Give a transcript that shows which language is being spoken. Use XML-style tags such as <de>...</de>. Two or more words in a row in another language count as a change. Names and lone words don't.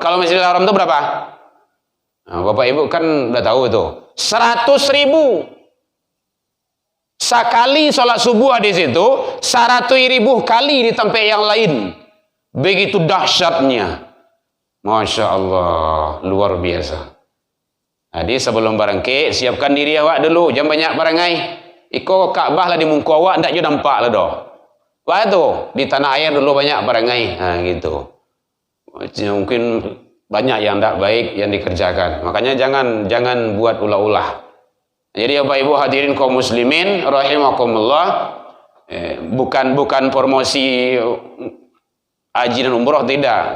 <id>Kalau Masjidil Haram itu berapa? Nah, Bapak Ibu kan udah tahu itu. 100.000. Sekali sholat subuh di situ, 100.000 kali di tempat yang lain. Begitu dahsyatnya.</id> <ar>Masya Allah,</ar> <id>luar biasa. Jadi sebelum barangke, siapkan diri awak dulu.</id> <min>Jangan banyak barangai. Iko Ka'bah lah di muka awak, tak juga nampak lah doh. Wah tu, di tanah air dulu banyak barangai.</min> <id>Gitu. Mungkin banyak yang tak baik yang dikerjakan. Makanya jangan buat ulah-ulah. Jadi Bapak Ibu hadirin kaum muslimin rahimakumullah, Bukan promosi haji dan umroh, tidak.</id>